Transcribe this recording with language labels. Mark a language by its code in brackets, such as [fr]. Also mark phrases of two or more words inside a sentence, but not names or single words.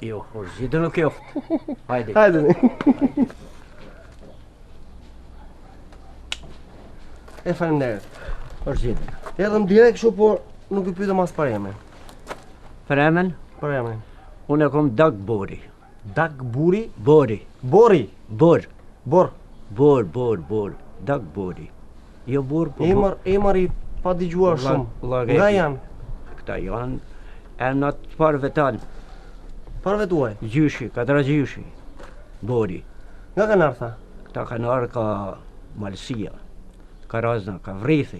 [sq] Jo, por zgjidhën nuk joft. Hajde. Hajdeni. E faleminderit. Por zgjidhën. Erdhëm direkt kështu, por nuk i pyetëm as për emrin. Për emën, Për emrin. unë e kom Dag Bori. Dag Buri, Bori. Bori, Bor. Bor. Bor. Dag Bori. Jo Bor, po Emër i pa dëgjuar shumë. Nga janë? Këta janë emnat parëve tanë. Parëve tuaj. Gjyshi, katra gjyshi. Bori. Nga kanë ardhur? Këta kanë ardhur ka Malësia, ka Razna, ka Vrithi.